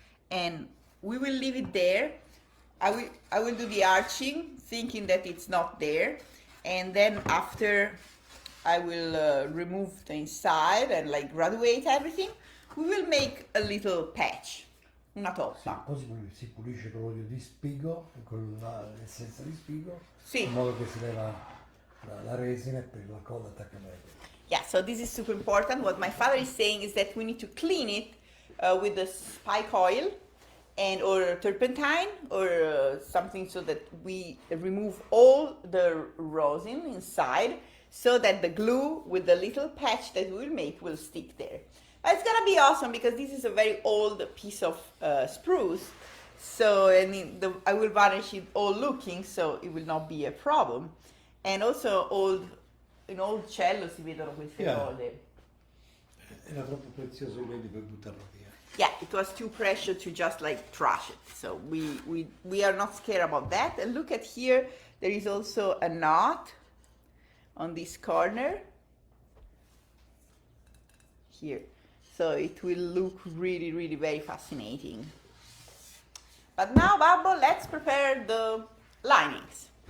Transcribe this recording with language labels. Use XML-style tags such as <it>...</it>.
<en>And we will leave it there. I will do the arching, thinking that it's not there. And then after I will remove the inside and like graduate everything, we will make a little patch,</en> <it>una toppa. Poi si pulisce con l'olio di spigo, con l'essenza di spigo, Sì. in modo che si leva la resina e poi la colla attacca meglio.</it> <en>Yeah, so this is super important. What my father is saying is that we need to clean it with the spike oil and or turpentine or something, so that we remove all the rosin inside, so that the glue with the little patch that we will make will stick there. But it's gonna be awesome because this is a very old piece of spruce, so I will varnish it old looking, so it will not be a problem. And also in old cello</en> <it>si vedono queste cose. Era troppo prezioso quindi per buttarlo via.</it> <en>Yeah, it was too precious to just like trash it. So we are not scared about that. And look at here, there is also a knot on this corner here. So it will look really, really very fascinating. But now, Babbo, let's prepare the linings.</en>